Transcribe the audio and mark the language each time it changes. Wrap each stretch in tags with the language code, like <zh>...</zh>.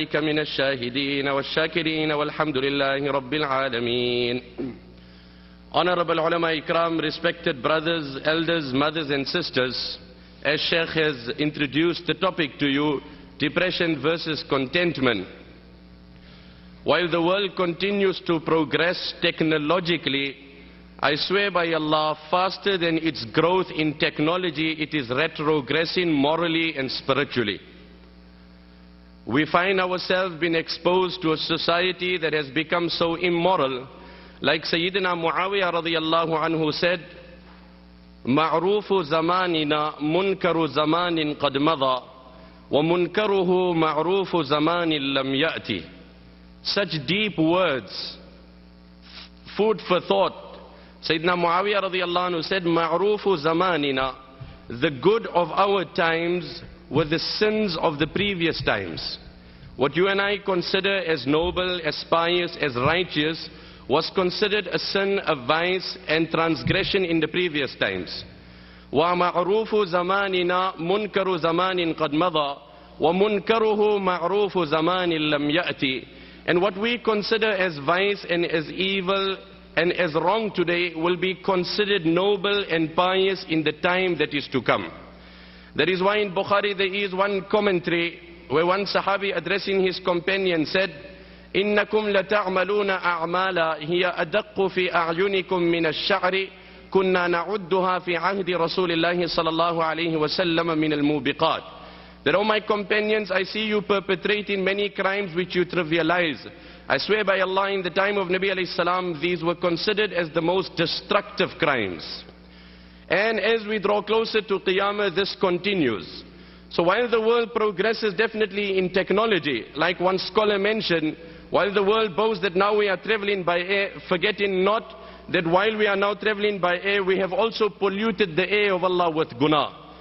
<ar>من الشاهدين والشاكرين والحمد لله رب العالمين.</ar> <en>Honorable ulama ikram, respected brothers, elders, mothers and sisters, as Sheikh has introduced the topic to you, depression versus contentment. While the world continues to progress technologically, I swear by Allah, faster than its growth in technology, it is retrogressing morally and spiritually. We find ourselves being exposed to a society that has become so immoral. Like Sayyidina Muawiyah radiyallahu anhu said,</en> <ar>مَعْرُوفُ زَمَانِنَا مُنْكَرُ زَمَانٍ قَدْ مَضَى وَمُنْكَرُهُ مَعْرُوفُ زَمَانٍ لَمْ يَأْتِ.</ar> <en>Such deep words, food for thought. Sayyidina Muawiyah radiyallahu anhu said,</en> <ar>مَعْرُوفُ زَمَانِنَا,</ar> <en>the good of our times were the sins of the previous times. What you and I consider as noble, as pious, as righteous, was considered a sin, a vice and transgression in the previous times.</en> <ar>وَمَعْرُوفُ زَمَانِنَا مُنْكَرُ زَمَانٍ قَدْ مَضَى وَمُنْكَرُهُ مَعْرُوفُ زَمَانٍ لَمْ يَأْتِ.</ar> <en>And what we consider as vice and as evil and as wrong today will be considered noble and pious in the time that is to come. That is why in Bukhari there is one commentary where one Sahabi addressing his companion said,</en> <ar>إِنَّكُمْ لَتَعْمَلُونَ أَعْمَالًا هِيَ أَدَقُّ فِي أَعْيُنِكُم مِّنَ الشَّعْرِ كُنَّا نَعُدُّهَا فِي عَهْدِ رَسُولِ اللَّهِ صَلَى اللَّهُ عَلَيْهِ وَسَلَّمَ مِنَ الْمُوبِقَاتِ.</ar> <en>That, O my companions, I see you perpetrating many crimes which you trivialize. I swear by Allah, in the time of Nabi alayhi salam, these were considered as the most destructive crimes. And as we draw closer to Qiyamah, this continues. So while the world progresses definitely in technology, like one scholar mentioned, while the world boasts that now we are traveling by air, forgetting not that while we are now traveling by air, we have also polluted the air of Allah with guna.</en>